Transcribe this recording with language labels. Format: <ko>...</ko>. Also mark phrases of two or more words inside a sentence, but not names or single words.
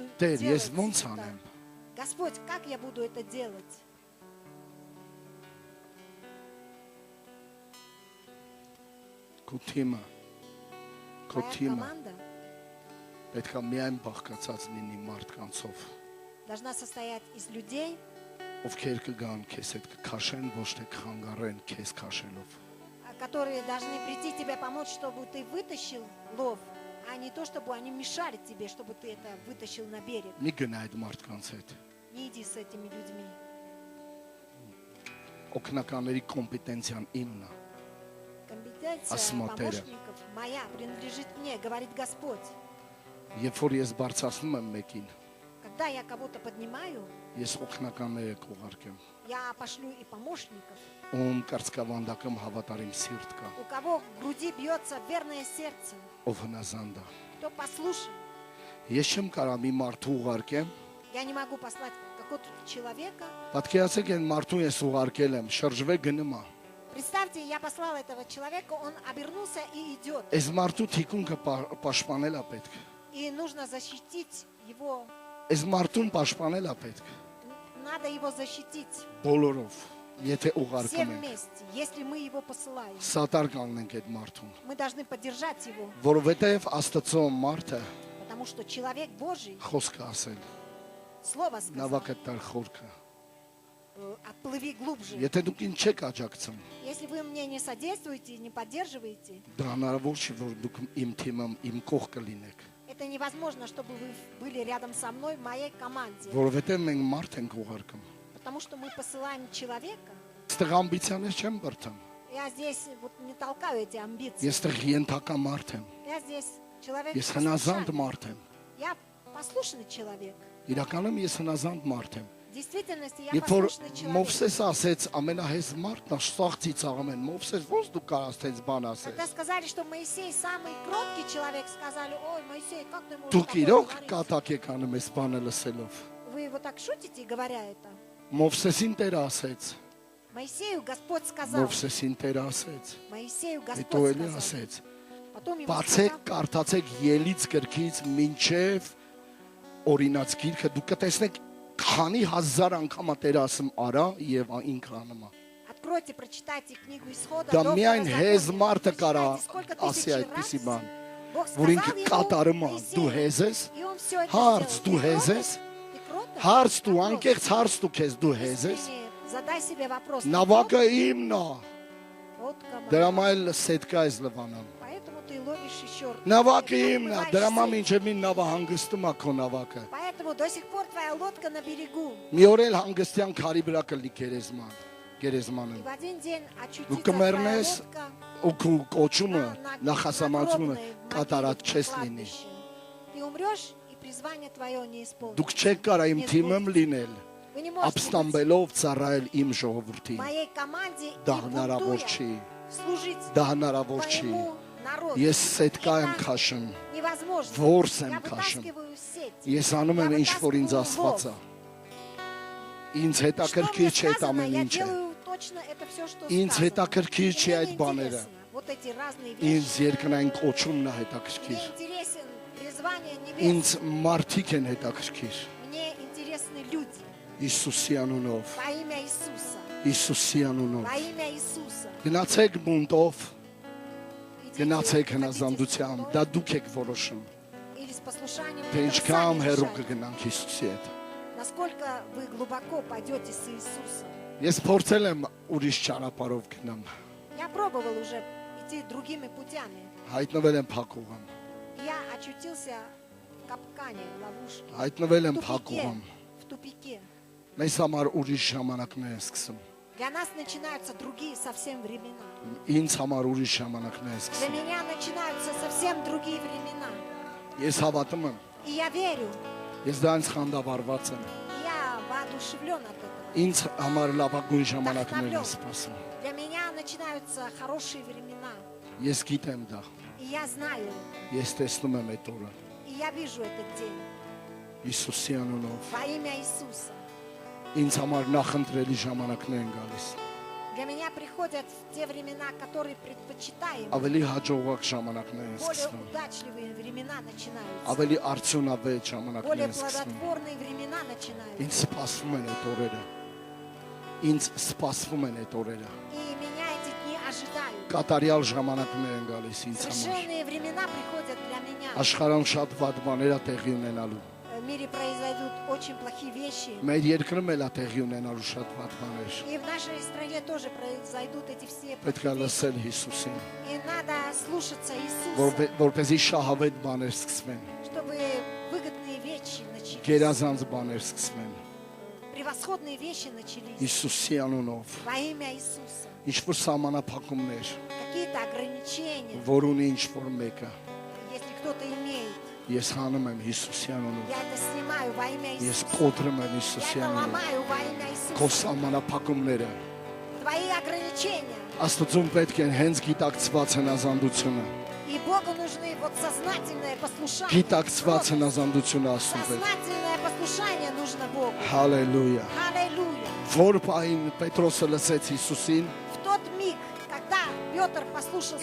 <hy>Տեր,</hy> <ru>делать</ru> <hy>ես ոնց</hy> <ru>это?</ru> <hy>անեմ,</hy> <ru>Господь, как я буду это делать?</ru> <hy>քո թիմը, քո</hy> <ru>Твоя</ru> <hy>թիմը</hy> <ru>команда</ru> <hy>պետք է միայն բաղկացած լինի մարդկանցով,</hy> <ru>должна состоять из людей,</ru> <hy>ովքեր կգան քեզ հետ կքաշեն, ոչ թե կխանգարեն քեզ քաշելով։</hy> <ru>которые должны прийти тебе помочь, чтобы ты вытащил лов, а не то, чтобы они мешали тебе, чтобы ты это вытащил на берег.</ru> <hy>Մի գնա այդ մարդկանց հետ։</hy> <ru>Не иди с этими людьми.</ru> <hy>Օգնականների կոմպետենցիան именно</hy> <ru>Компетенция Осмотря. помощников моя принадлежит мне, говорит Господь.</ru> <hy>Երբ որ ես բարձրացնում եմ մեկին,</hy> <ru>Когда я кого-то поднимаю,</ru> <hy>ես օգնականներ կուղարկեմ,</hy> <ru>я пошлю и помощников.</ru> <hy>ում կարծկավանդակում հավատարիմ սիրտ կա,</hy> <ru>У кого в груди бьется верное сердце,</ru> <hy>ով հնազանդ է։</hy> <ru>кто послушен.</ru> <hy>Ես չեմ կարող մի մարդու ուղարկեմ,</hy> <ru>Я не могу послать какого-то человека.</ru> <hy>պատկերացեք այն մարդուն ես ուղարկել եմ, շրջվե գնում է։</hy> <ru>Представьте, я послала этого человека, он обернулся и идет.</ru> <hy>Այս մարդու թիկունքը պաշտպանել է պետք։</hy> <ru>И нужно защитить его.</ru> <hy>Այս մարդուն պաշտպանել է պետք։</hy> <ru>Надо его защитить.</ru> <hy>Բոլորով, եթե</hy> <ru>Все</ru> <hy>ուղարկում ենք,</hy> <ru>вместе, если мы его посылаем.</ru> <hy>սատար կանենք այդ մարդուն,</hy> <ru>Мы должны поддержать его,</ru> <hy>որովհետև Աստծո մարդը</hy> <ru>потому что человек Божий,</ru> <hy>խոսք է ասել,</hy> <ru>слово сказал,</ru> <hy>նավակը տար խորքը։</hy> <ru>отплыви глубже.</ru> <hy>Եթե дուք ինձ չեք աջակցում,</hy> <ru>Если вы мне не содействуете, не поддерживаете,</ru> <hy>դա հնարավոր չի, որ դուք իմ թիմում, իմ կողքը լինեք,</hy> <ru>это невозможно, чтобы вы были рядом со мной в моей команде.</ru> <hy>որովհետև մենք մարդ ենք ուղարկում։</hy> <ru>Потому что мы посылаем человека.</ru> <hy>Այստեղ ամբիցիաներ չեմ բրթում։</hy> <ru>Я здесь вот не толкаю эти амбиции.</ru> <hy>Ես այստեղ ենթակա մարդ եմ,</hy> <ru>Я здесь человек</ru> <hy>ես հնազանդ</hy> <ru>послушный.</ru> <hy>մարդ եմ։</hy> <ru>Я послушный человек.</ru> <hy>Իրականում ես հնազանդ մարդ եմ։</hy> <ru>В действительности я</ru> <hy>Երբ որ</hy> <ru>послушный человек.</ru> <hy>Մովսես ասեց ամենահեզ մարդն է, սաղ ծիծաղում են, Մովսես ո՞նց դու կարաս տես բան ասես։</hy> <ru>Когда сказали, что Моисей самый кроткий человек, сказали, ой, Моисей, как ты можешь</ru> <hy>Դուք</hy> <ru>такое</ru> <hy>իրոք</hy> <ru>говорить?</ru> <hy>կատակ եք անում այս բանը լսելով։</hy> <ru>Вы вот так шутите, говоря это?</ru> <hy>Մովսեսին Տեր ասեց,</hy> <ru>Моисею Господь сказал.</ru> <hy>Մովսեսին Տեր ասեց,</hy> <ru>Моисею</ru> <hy>հետո</hy> <ru>Господь</ru> <hy>էլի</hy> <ru>сказал.</ru> <hy>ասեց,</hy> <ru>Потом ему</ru> <hy>բացեք,</hy> <ru>сказал,</ru> <hy>կարդացեք ելից գրքից մինչև օրինաց գիրքը, դուք կտեսնեք քանի հազար անգամ է Տեր ասում արա եւ ինքը անում է։</hy> <ru>откройте, прочитайте книгу Исхода.</ru> <hy>Դա</hy> <ru>до</ru> <hy>միայն հեզ</hy> <ru>Второзакония.</ru> <hy>մարդը կարա</hy> <ru>Прочитайте, сколько</ru> <hy>ասի</hy> <ru>тысяч</ru> <hy>այդպիսի</hy> <ru>раз</ru> <hy>բան,</hy> <ru>Бог</ru> <hy>որ</hy> <ru>сказал</ru> <hy>ինքը</hy> <ru>ему,</ru> <hy>կատարում է,</hy> <ru>Моисей,</ru> <hy>դու հեզ ես,</hy> <ru>и он все это</ru> <hy>հարց</hy> <ru>сделал.</ru> <hy>դու</hy> <ru>Ты</ru> <hy>հեզ</hy> <ru>кроток?</ru> <hy>ես,</hy> <ru>Ты кроток?</ru> <hy>հարց դու</hy> <ru>Вопрос.</ru> <hy>անկեղծ հարց դու քեզ դու հեզ ես,</hy> <ru>Искренне задай себе вопрос. ты</ru> <hy>նավակը իմն է,</hy> <ru>кроток? Вот кому.</ru> <hy>դրա մայլ սետկա ես լվանան։</hy> <ru>Поэтому ты ловишь еще.</ru> <hy>Նավակը</hy> <ru>Ты</ru> <hy>իմն է,</hy> <ru>отплываешь</ru> <hy>դրա մամ</hy> <ru>сеть.</ru> <hy>ինչև մի նավահանգստում է քո նավակը։</hy> <ru>Поэтому до сих пор твоя лодка на берегу.</ru> <hy>Մի օր էլ հանգստյան քարի վրա կլի գերեզման,</hy> <ru>И</ru> <hy>գերեզմանը։</hy> <ru>в один день очутится</ru> <hy>Դու</hy> <ru>твоя</ru> <hy>կմեռնես</hy> <ru>лодка</ru> <hy>ու քո կոչումը</hy> <ru>на</ru> <hy>նախասամացումը</hy> <ru>гробной</ru> <hy>կատարած</hy> <ru>могиле</ru> <hy>չես</hy> <ru>на</ru> <hy>լինի։</hy> <ru>кладбище. Ты умрешь, и призвание твое не исполнится.</ru> <hy>Դուք չեք կարա իմ թիմում լինել,</hy> <ru>Вы не можете быть</ru> <hy>ապստամբելով ծառայել իմ ժողովրդին։</hy> <ru>в моей команде</ru> <hy>Դա</hy> <ru>и</ru> <hy>հնարավոր</hy> <ru>бунтуя</ru> <hy>չի,</hy> <ru>служить</ru> <hy>դա հնարավոր չի։</hy> <ru>твоему народу.</ru> <hy>Ես սետկա եմ</hy> <ru>Это</ru> <hy>քաշում,</hy> <ru>невозможно.</ru> <hy>որս եմ</hy> <ru>Я</ru> <hy>քաշում։</hy> <ru>вытаскиваю сеть.</ru> <hy>Ես անում եմ ինչ որ ինձ ասված է։ Ինձ</hy> <ru>Что мне</ru> <hy>հետաքրքիր չէ այդ</hy> <ru>сказано,</ru> <hy>ամեն</hy> <ru>я</ru> <hy>ինչը։</hy> <ru>делаю точно это все, что</ru> <hy>Ինձ</hy> <ru>сказано.</ru> <hy>հետաքրքիր չի</hy> <ru>Мне</ru> <hy>այդ</hy> <ru>не</ru> <hy>բաները։</hy> <ru>интересно вот эти разные</ru> <hy>Ինձ</hy> <ru>вещи.</ru> <hy>երկնային կոչումն է</hy> <ru>Мне</ru> <hy>հետաքրքիր։</hy> <ru>интересен призвание</ru> <hy>Ինձ</hy> <ru>небес.</ru> <hy>մարդիկ են հետաքրքիր։</hy> <ru>Мне интересны люди.</ru> <hy>Հիսուսի անունով,</hy> <ru>Во имя Иисуса.</ru> <hy>Հիսուսի անունով։</hy> <ru>Во имя Иисуса.</ru> <hy>Գնացեք բունտով,</hy> <ru>Идите,</ru> <hy>գնացեք</hy> <ru>ходите с</ru> <hy>հնազանդությամբ,</hy> <ru>бунтом</ru> <hy>դա դուք եք որոշում։</hy> <ru>или с послушанием.</ru> <hy>Թե</hy> <ru>Это вы</ru> <hy>ինչքան</hy> <ru>сами</ru> <hy>հեռու</hy> <ru>решаете.</ru> <hy>կգնանք Հիսուսի հետ։</hy> <ru>Насколько вы глубоко пойдете с Иисусом.</ru> <hy>Ես փորձել եմ ուրիշ ճանապարհով գնամ,</hy> <ru>Я пробовал уже идти другими путями.</ru> <hy>հայտնվել եմ փակուղամ,</hy> <ru>Я очутился в капкане, в ловушке,</ru> <hy>հայտնվել եմ</hy> <ru>в тупике.</ru> <hy>փակուղամ։</hy> <ru>В тупике.</ru> <hy>Մեզ համար ուրիշ ժամանակներ են սկսում։</hy> <ru>Для нас начинаются другие совсем времена.</ru> <hy>Ինձ համար ուրիշ ժամանակներ են</hy> <ru>Для</ru> <hy>սկսում։</hy> <ru>меня начинаются совсем другие времена.</ru> <hy>Ես հավատում եմ,</hy> <ru>И я верю,</ru> <hy>ես դրանց խանդավառված եմ։</hy> <ru>я воодушевлен от этого.</ru> <hy>Ինձ համար լավագույն ժամանակներն են սպասում։</hy> <ru>Для меня начинаются хорошие времена.</ru> <hy>Ես գիտեմ դա։</hy> <ru>И я знаю это.</ru> <hy>Ես տեսնում եմ այդ օրը։</hy> <ru>И я вижу этот день.</ru> <hy>Հիսուսի անունով</hy> <ru>Во имя Иисуса.</ru> <hy>ինձ համար նախընտրելի ժամանակներ են գալիս։</hy> <ru>Для меня приходят те времена, которые предпочитаем.</ru> <hy>Ավելի հաջողակ ժամանակներ են</hy> <ru>Более</ru> <hy>սկսվում։</hy> <ru>удачливые времена начинаются.</ru> <hy>Ավելի արդյունավետ ժամանակներ</hy> <ru>Более</ru> <hy>են սկսվում։</hy> <ru>плодотворные времена начинаются.</ru> <hy>Ինձ սպասվում են այդ օրերը։ Ինձ սպասվում են այդ օրերը։</hy> <ru>И меня эти дни ожидают.</ru> <hy>Կատարյալ ժամանակներ են գալիս ինձ համար։</hy> <ru>Совершенные времена приходят для меня.</ru> <hy>Աշխարհում շատ վատ բաներ է տեղի ունենալու։</hy> <ru>В мире произойдут очень плохие вещи.</ru> <hy>Մեր երկրում էլ է տեղի ունենալու շատ վատ բաներ։</hy> <ru>И в нашей стране тоже произойдут эти все</ru> <hy>Պետք է</hy> <ru>плохие вещи.</ru> <hy>լսել Հիսուսին,</hy> <ru>И надо слушаться Иисуса,</ru> <hy>որպեսզի շահավետ баներ սկսվեն,</hy> <ru>чтобы выгодные вещи начались.</ru> <hy>գերազանց բաներ սկսվեն։</hy> <ru>Превосходные вещи начались.</ru> <hy>Հիսուսի անունով,</hy> <ru>Во имя Иисуса.</ru> <hy>ինչ որ սահմանափակումներ,</hy> <ru>Какие-то ограничения,</ru> <hy>որ ունի ինչ որ մեկը,</hy> <ru>если кто-то имеет,</ru> <hy>ես հանում եմ Հիսուսի անունով։</hy> <ru>я это снимаю во имя</ru> <hy>Ես</hy> <ru>Иисуса.</ru> <hy>կոտրում եմ</hy> <ru>Я</ru> <hy>Հիսուսի</hy> <ru>это</ru> <hy>անունով։</hy> <ru>ломаю во имя</ru> <hy>Քո</hy> <ru>Иисуса.</ru> <hy>սահմանափակումները</hy> <ru>Твои ограничения.</ru> <hy>Աստծուն պետք է հենց գիտակցված հնազանդությունը,</hy> <ru>И Богу нужны вот сознательное послушание.</ru> <hy>գիտակցված</hy> <ru>Просто</ru> <hy>հնազանդությունը Աստծուն պետք։</hy> <ru>Сознательное послушание нужно Богу.</ru> <hy>Հալելույա։</hy> <ru>Аллилуйя.</ru> <hy>Որ պահին Պետրոսը лսեց Հիսուսին,</hy> <ru>В тот миг, когда Петр послушался</ru>